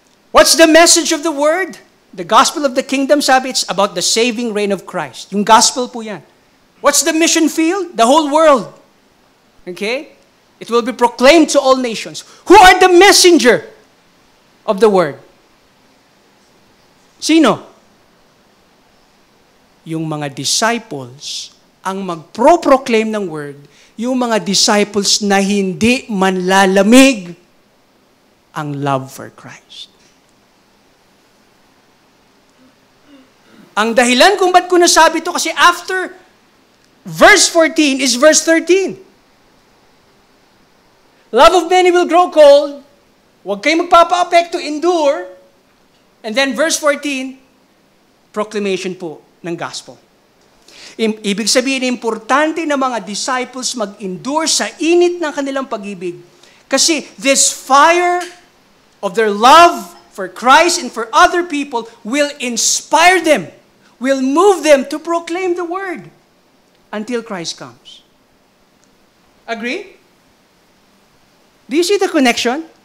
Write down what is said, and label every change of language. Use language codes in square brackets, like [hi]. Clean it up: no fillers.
[en] What's the message of the word? The gospel of the kingdom, [tl] sabi, [en] it's about the saving reign of Christ. [tl] Yung gospel po yan. [en] What's the mission field? The whole world. Okay? It will be proclaimed to all nations. Who are the messenger of the word? [tl] Sino? Yung mga disciples ang magpro-proclaim ng word, yung mga disciples na hindi manlalamig ang love for Christ. Ang dahilan kung ba't ko nasabi ito, kasi after verse 14 is verse 13. [en] Love of many will grow cold. [tl] Huwag kayong magpapa-apekto, endure. [en] And then verse 14, [tl] proclamation po ng gospel. Ibig sabihin, importante na mga disciples mag-endure sa init ng kanilang pag-ibig. [en] Kasi this fire of their love for Christ and for other people will inspire them, will move them to proclaim the word until Christ comes. Agree? Do you see the connection?